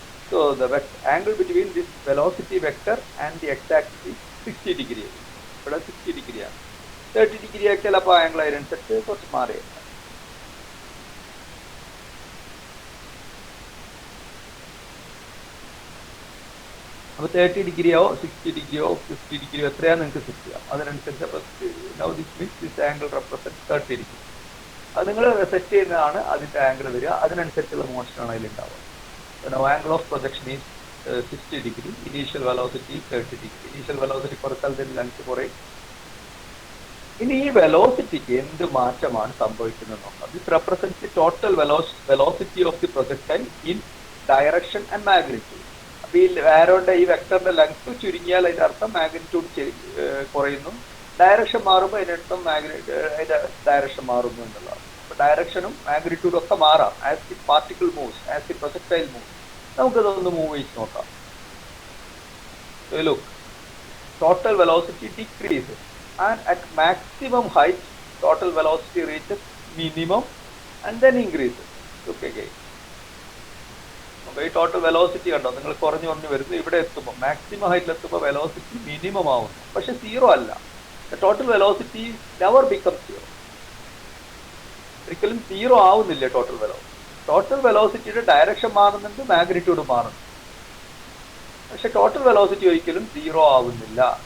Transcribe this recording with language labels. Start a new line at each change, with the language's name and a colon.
English: So the angle between this velocity vector and the x-axis is 60 degree.
Malayalam: ഇവിടെ 60 degree ആണ്. 30 degree ആക്കിയാൽ അപ്പോൾ angle അതിനനുസരിച്ച് കുറച്ച് മാറിയത്. അപ്പോൾ 30 ഡിഗ്രിയോ 60 ഡിഗ്രിയോ 50 ഡിഗ്രിയോ എത്രയാണ് നിങ്ങൾക്ക് സെറ്റ് ചെയ്യാം. അതിനനുസരിച്ച് അപ്പോൾ
English: Now this means this angle represent 30 degree.
Malayalam: അത് നിങ്ങൾ സെറ്റ് ചെയ്യുന്നതാണ് അതിൻ്റെ ആംഗിൾ വരിക. അതിനനുസരിച്ചുള്ള മോഷനാണ് അതിലുണ്ടാവുക.
English: Now angle of projection is 60 degree. Initial velocity 30 degree.
Malayalam: Initial velocity കുറച്ചാൽ ഇതിന് ലെങ്ത് കുറയും. ഇനി ഈ വെലോസിറ്റിക്ക് എന്ത് മാറ്റമാണ് സംഭവിക്കുന്നത് നോക്കാം.
English: This represent the total velocity of the projectile in direction and magnitude.
Malayalam: അപ്പോൾ ഈ ആരോന്റെ ഈ വെക്ടറിന്റെ ലെങ്ത് ചുരുങ്ങിയാൽ അതിന്റെ അർത്ഥം മാഗ്നിറ്റ്യൂഡ് കുറയുന്നു. ഡയറക്ഷൻ മാറുമ്പോൾ അതിനർത്ഥം അതിന്റെ ഡയറക്ഷൻ മാറുന്നു എന്നുള്ളതാണ്. അപ്പോൾ ഡയറക്ഷനും മാഗ്നിറ്റ്യൂഡും ഒക്കെ മാറാം
English: As the particle moves, as the projectile moves.
Malayalam: നമുക്കതൊന്ന് മൂവ് ചെയ്ത് നോക്കാം.
English: Look, total velocity decreases and at maximum height total velocity reaches minimum and then increases. Look again.
Malayalam: Okay, total velocity കണ്ടോ, നിങ്ങൾ കുറഞ്ഞു വരുന്നു. ഇവിടെ എത്തുമ്പോൾ മാക്സിമം ഹൈറ്റിൽ എത്തുമ്പോൾ വെലോസിറ്റി മിനിമം ആവുന്നു. പക്ഷെ സീറോ അല്ല.
English: Total velocity never become zero.
Malayalam: ഒരിക്കലും സീറോ ആവുന്നില്ല ടോട്ടൽ വെലോസിറ്റി. ടോട്ടൽ വെലോസിറ്റിയുടെ ഡയറക്ഷൻ മാറുന്നുണ്ട്, മാഗ്നിറ്റ്യൂഡ് മാറുന്നു. പക്ഷെ ടോട്ടൽ വെലോസിറ്റി ഒരിക്കലും സീറോ ആവുന്നില്ല.